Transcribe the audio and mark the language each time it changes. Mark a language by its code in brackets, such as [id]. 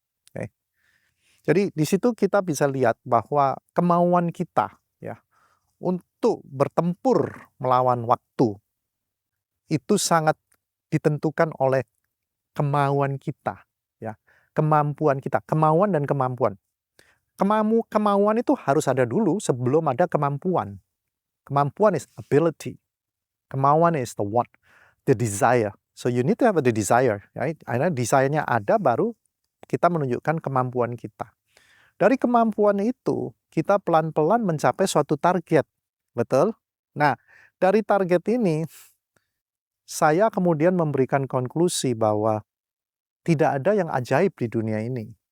[id] Okay. Jadi di situ kita bisa lihat bahwa kemauan kita ya untuk bertempur melawan waktu itu sangat ditentukan oleh kemauan kita ya, kemampuan kita, kemauan dan kemampuan. Kemauan itu harus ada dulu sebelum ada kemampuan. [en] Kemampuan is ability. Kemauan is the what, the desire. So you need to have the desire, right? [id] Karena desire-nya ada baru kita menunjukkan kemampuan kita. Dari kemampuan itu kita pelan-pelan mencapai suatu target, betul? Nah, dari target ini saya kemudian memberikan konklusi bahwa tidak ada yang ajaib di dunia ini.